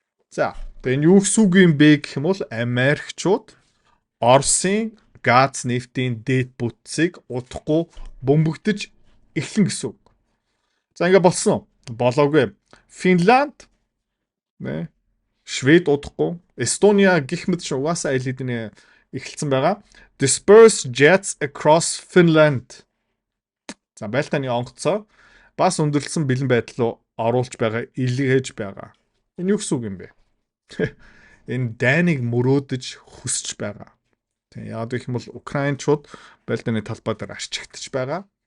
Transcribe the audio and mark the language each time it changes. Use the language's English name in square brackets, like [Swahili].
[Mongolian] За, тэгээд юу гэсэн үг юм бэ гэх юм бол Америкчууд Оросын газ, нефтийн дэд бүтцийг удахгүй бөмбөгдөж эхлэн гэсэн үг. За, ингээ болсон. Болоогүй. Финланд, Швед удахгүй, Эстония гэх мэт угаасаа аль хэдийн эхэлсэн байгаа. [English] Disperse jets across Finland. [Mongolian] За, Балтаны онгоцоо бас өндөрлсөн бэлэн байдал руу оруулж байгаа, илгээж байгаа. Энэ юу гэсэн үг юм бэ? Энэ дайныг мөрөөдөж хүсэж байгаа. Тийм, яагаад гэх юм бол украинчууд Балтаны талбай дээр арчигдчих байгаа.